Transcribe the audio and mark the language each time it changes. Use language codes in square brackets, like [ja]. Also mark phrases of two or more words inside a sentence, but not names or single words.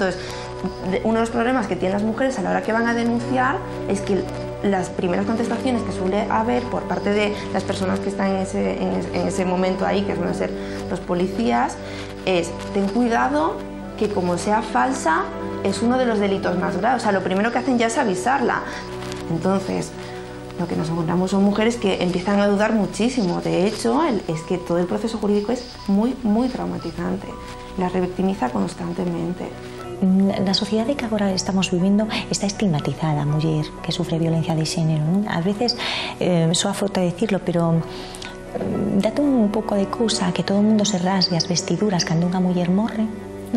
[es] Entonces, uno de los problemas que tienen las mujeres a la hora que van a denunciar es que las primeras contestaciones que suele haber por parte de las personas que están en ese momento ahí, que suelen ser los policías, es: ten cuidado que como sea falsa es uno de los delitos más graves. O sea, lo primero que hacen ya es avisarla. Entonces, lo que nos encontramos son mujeres que empiezan a dudar muchísimo. De hecho, es que todo el proceso jurídico es muy, muy traumatizante. La revictimiza constantemente. [gl] Na sociedade que agora estamos vivindo está estigmatizada a muller que sufre violencia de xénero, non? A veces, soa falta decirlo, pero date un pouco de cousa que todo o mundo se rasgue as vestiduras cando unha muller morre, non?